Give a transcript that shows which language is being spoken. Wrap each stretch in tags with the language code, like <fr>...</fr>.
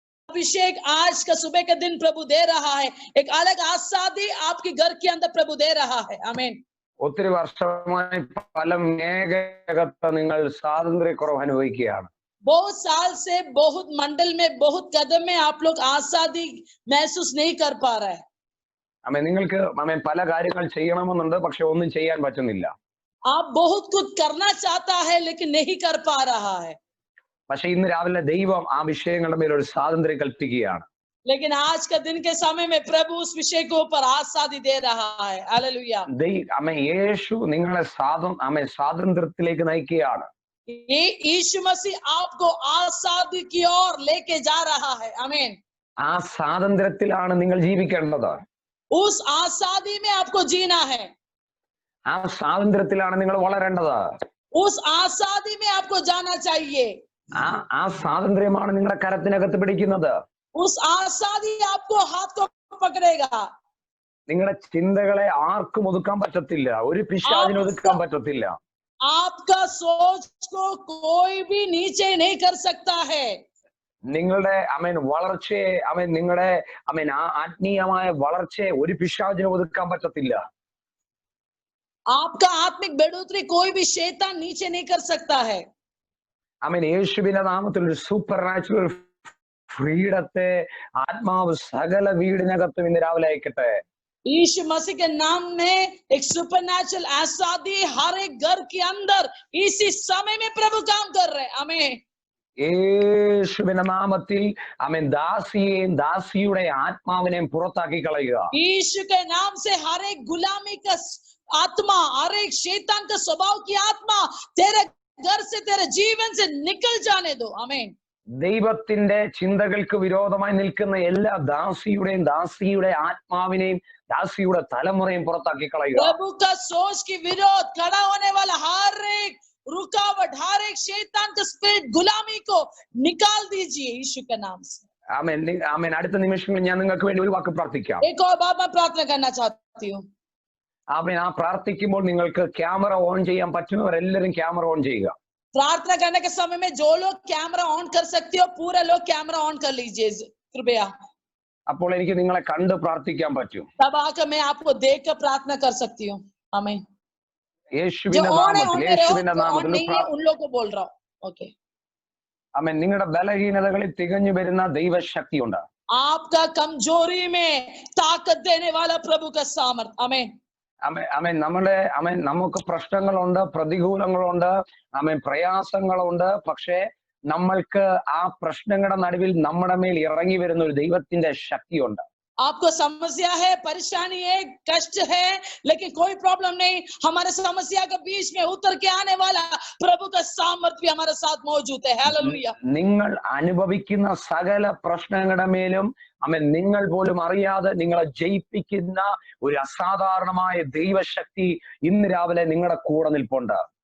<hi>अभिषेक आज का सुबह का दिन प्रभु दे रहा है, एक अलग आजादी आपके घर के अंदर प्रभु दे रहा है। आमीन।</hi> <ml>ഒത്തിരി വർഷമായി പല മേഖലകത്ത് നിങ്ങൾ സ്വാതന്ത്ര്യക്കുറവ് അനുഭവിക്കുകയാണ്.</ml> <hi>बहुत साल से बहुत मंडल में बहुत कदम में आप लोग आजादी महसूस नहीं कर पा रहे हैं।</hi> <ml>അമ്മ നിങ്ങൾക്ക് അമ്മ പല കാര്യങ്ങൾ ചെയ്യണമെന്നുണ്ട്, പക്ഷെ ഒന്നും ചെയ്യാൻ പറ്റുന്നില്ല.</ml> <hi>आप बहुत कुछ करना चाहता है लेकिन नहीं कर पा रहा है।</hi> <ml>പക്ഷെ ഇന്ന് രാവിലെ ദൈവം ആ വിഷയങ്ങളുടെ മേൽ ഒരു സ്വാതന്ത്ര്യം കൽപ്പിക്കുകയാണ്.</ml> <hi>लेकिन आज का दिन के समय में प्रभु उस विषय के ऊपर आजादी दे रहा है। हालेलुया।</hi> <ml>അമ്മ യേശു നിങ്ങളെ സ്വാതന്ത്ര്യത്തിലേക്ക് നയിക്കുകയാണ്.</ml> <hi>ये यीशु मसीह आपको आजादी की ओर लेके जा रहा है। आमीन।</hi> <ml>ആ സ്വാതന്ത്ര്യത്തിലാണ് നിങ്ങൾ ജീവിക്കേണ്ടത്.</ml> <hi>उस आजादी में आपको जीना है।</hi> <ml>ആ സ്വാതന്ത്ര്യത്തിലാണ് നിങ്ങൾ വളരേണ്ടത്.</ml> <hi>उस आजादी में आपको जाना चाहिए।</hi> <ml>ആ സ്വാതന്ത്ര്യമാണ് നിങ്ങളുടെ കരത്തിനകത്ത് പിടിക്കുന്നത്.</ml> <hi>उस आजादी आपको हाथ को पकड़ेगा।</hi> <ml>നിങ്ങളുടെ ചിന്തകളെ ആർക്കും ഒതുക്കാൻ പറ്റത്തില്ല, ഒരു പിശാചിനും ഒതുക്കാൻ പറ്റത്തില്ല.</ml> <hi>आपका सोच को कोई भी नीचे नहीं कर सकता है।</hi> <ml>നിങ്ങളുടെ വളർച്ചയെ നിങ്ങളുടെ ആത്മീയമായ വളർച്ചയെ ഒരു പിശാചിനും ഒതുക്കാൻ പറ്റത്തില്ല.</ml> <hi>आपका आत्मिक बढ़ोतरी कोई भी शैतान नीचे नहीं कर सकता है।</hi> <ml>യേശുവിന്റെ നാമത്തിൽ ഒരു സൂപ്പർ നാച്ചുറൽ ഫ്രീഡത്തെ ആത്മാവ് സകല വീടിനകത്തും ഇന്ന് രാവിലെ അയക്കട്ടെ.</ml> <hi>यीशु मसीह के नाम में एक सुपरनैचुरल आजादी हर एक घर के अंदर इसी समय में प्रभु काम कर रहे हैं। आमीन।</hi> <ml>യേശുവിന്റെ നാമത്തിൽ ദാസിയെയും ദാസിയുടെ ആത്മാവിനെയും പുറത്താക്കി കളയുക.</ml> <hi>यीशु के नाम से हर एक गुलामी का आत्मा, हर एक शैतान का स्वभाव की आत्मा तेरे घर से, तेरे जीवन से निकल जाने दो। आमीन।</hi> <ml>ദൈവത്തിന്റെ ചിന്തകൾക്ക് വിരോധമായി നിൽക്കുന്ന എല്ലാ ദാസിയുടെ ആത്മാവിനെയും ദാസിയുടെ തലമുറയും പുറത്താക്കി കളയുക.</ml> <hi>प्रभु का सोच के विरोध खड़ा होने वाला हर एक रुकावट, हर एक शैतान का स्पिरिट, गुलामी को निकाल दीजिए यीशु के नाम से।</hi> <ml>ആമേൻ. അടുത്ത നിമിഷങ്ങളിൽ ഞാൻ നിങ്ങൾക്ക് വേണ്ടി ഒരു വാക്ക് പ്രാർത്ഥിക്കാം.</ml> <hi>एक और बात मैं प्रार्थना करना चाहती हूँ।</hi> <ml>ആമേൻ. ആ പ്രാർത്ഥിക്കുമ്പോൾ നിങ്ങൾക്ക് ക്യാമറ ഓൺ ചെയ്യാൻ പറ്റുന്നവരെല്ലാവരും ക്യാമറ ഓൺ ചെയ്യുക.</ml> <hi>प्रार्थना करने के समय में जो लोग कैमरा ऑन कर सकते हो, पूरा लोग कैमरा ऑन कर लीजिए कृपया।</hi> <ml>അപ്പോൾ എനിക്ക് നിങ്ങളെ കണ്ട് പ്രാർത്ഥിക്കാൻ പറ്റും.</ml> <hi>तब आकर मैं आपको देख कर प्रार्थना कर सकती हूँ। आमीन।</hi> <ml>യേശുവിന്റെ നാമത്തിൽ</ml> <hi>उन लोगों को बोल रहा हूँ। ओके।</hi> <ml>ആമേൻ. നിങ്ങളുടെ ബലഹീനതകളിൽ തികഞ്ഞു വരുന്ന ദൈവശക്തിയുണ്ട്.</ml> <hi>आपका कमजोरी में ताकत देने वाला प्रभु का सामर्थ। आमीन।</hi> <ml>നമുക്ക് പ്രശ്നങ്ങളുണ്ട്, പ്രതികൂലങ്ങളുണ്ട്, പ്രയാസങ്ങളുണ്ട്. പക്ഷേ നമ്മൾക്ക് ആ പ്രശ്നങ്ങളുടെ നടുവിൽ നമ്മുടെ മേൽ ഇറങ്ങി വരുന്ന ഒരു ദൈവത്തിന്റെ ശക്തിയുണ്ട്.</ml> <hi>आपको समस्या है, परेशानी है, कष्ट है, लेकिन कोई प्रॉब्लम नहीं, हमारे समस्या के बीच में उतर के आने वाला प्रभु का सामर्थ्य भी हमारे साथ मौजूद है। हालेलुया।</hi> <ml>നിങ്ങൾ അനുഭവിക്കുന്ന സകല പ്രശ്നങ്ങളുടെ മേലും നിങ്ങൾ പോലും അറിയാതെ നിങ്ങളെ ജയിപ്പിക്കുന്ന ഒരു അസാധാരണമായ ദൈവശക്തി ഇന്ന് രാവിലെ നിങ്ങളുടെ കൂടെ നിൽപ്പുണ്ട്.</ml>